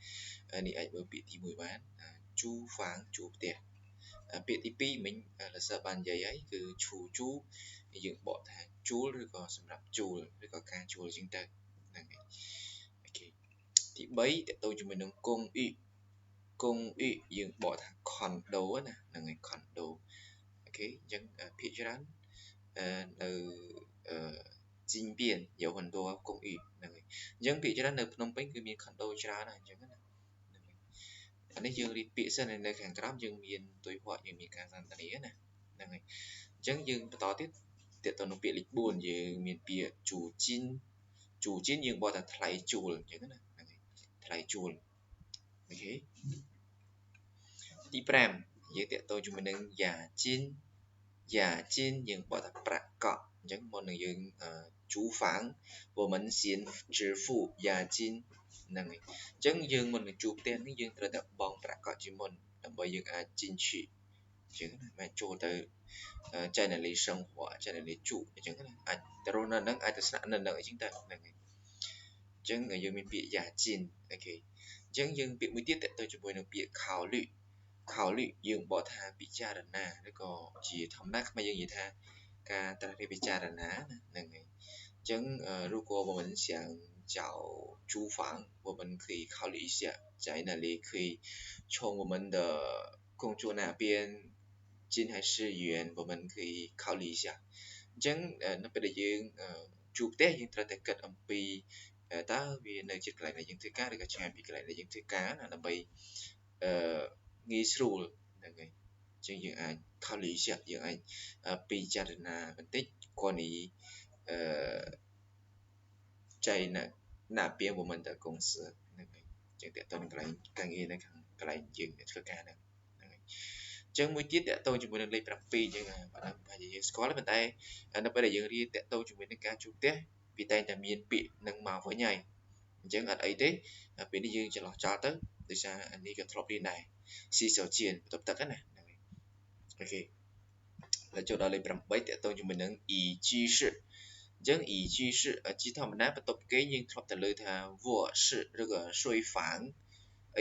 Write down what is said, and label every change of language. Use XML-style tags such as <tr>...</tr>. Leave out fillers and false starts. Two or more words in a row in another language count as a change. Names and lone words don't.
<km>អាចមើលពាក្យទី1បានជូហ្វាងជួលផ្ទះពាក្យទី2មិញលសើបាននិយាយហើយគឺឈូជូយើងបកថាជួលឬក៏សម្រាប់ជួលឬក៏ ការជួលអញ្ចឹងទៅហ្នឹងហើយអូខេទី3តទៅជាមួយនឹងគង់អ៊ីយើងបកថា condo ណាហ្នឹងហើយ condo អូ ខេអញ្ចឹងភាគច្រើននៅជីងបៀន</km> <zh>有很多公寓</zh> <km>ហ្នឹងហើយអញ្ចឹងភាគច្រើននៅភ្នំពេញគឺមាន condo ច្រើនណាស់អញ្ចឹងណាអានេះយើងរៀនពាក្យសិននៅខាងក្រោមយើងមានទុយហក់យើងមានការសន្ទនាណាហ្នឹងហើយអញ្ចឹងយើងបន្តទៀតទៅនឹងពាក្យលេខ4យើងមានពាក្យជូជីនយើងបកថាថ្លៃជួលអញ្ចឹងណាហ្នឹងហើយថ្លៃជួលអូខេ ទី5យើងតទៅជាមួយនឹងយ៉ាជីនយើងបកថាប្រាក់កក់អញ្ចឹងមុននឹងយើងជួហ្វាង</km> <zh>我们先支付押金</zh> <km>ហ្នឹងហើយអញ្ចឹងយើងមុននឹងជួផ្ទះនេះយើងត្រូវតែបង់ប្រាក់កក់ជាមុនដើម្បីយើងអាច进去អញ្ចឹង ណាមិនចូលទៅចែកនាលី生活ចែកនាលីជួអញ្ចឹងណាអាចទៅរស់នៅហ្នឹងអាចទៅស្នាក់នៅហ្នឹងអញ្ចឹងទៅហ្នឹងហើយអញ្ចឹងយើងមានពាក្យ押金អូខេអញ្ចឹងយើងពាក្យមួយទៀតត ទៅជាមួយនឹងពាក្យ考虑យើងបកថាពិចារណាឬក៏ជាធម្មតាខ្មែរយើងនិយាយថាការត្រាស់រិះពិចារណាហ្នឹងហើយ អញ្ចឹង</km> <zh>如果我们想找租房我们可以考虑一下在哪里可以从我们的工作那边近还是远我们可以考虑一下</zh> <km>អញ្ចឹងនៅពេលដែលយើងជួបផ្ទះយើងត្រូវតែគិតអំពីតើវានៅជិតកន្លែងដែលយើងធ្វើការឬក៏ឆ្ងាយពីកន្លែងដែលយើងធ្វើការណាដើម្បីងាយស្រួលហ្នឹងហើយអញ្ចឹងយើងអាច</km> <zh>考虑一下</zh> <km>យើងអាចពិចារណាបន្តិចគាត់នេះ</km> <zh>在哪边我们的公司</zh> <km>ហ្នឹងហើយអញ្ចឹងតើតើកន្លែងការងារនៅខាងកន្លែងយើងធ្វើការហ្នឹងហើយអញ្ចឹងមួយទៀតតើ តើជាមួយនឹងលេខ7អញ្ចឹងបាទប្រហែលជាយើងស្គាល់ប៉ុន្តែនៅពេលដែលយើងរៀនតើតើជាមួយនឹងការជួបផ្ទះវាតែងតែមានពាក្យនឹងមកវិញហើយអញ្ចឹងអត់អីទេពេលនេះយើងច្រឡោះចោលទៅដោយសារនេះក៏ធ្លាប់រៀនដែរស៊ីសោជៀនបន្ទប់ទឹកណាហ្នឹងហើយអូខេហើយចូលដល់លេខ8តើតើជាមួយនឹងអ៊ីជីសអញ្ចឹងអ៊ីជីសជាធម្មតាបន្ទប់គេយើងធ្លាប់តែលើថាវ៉សឬក៏ស៊ុយហ្វាងអី</km>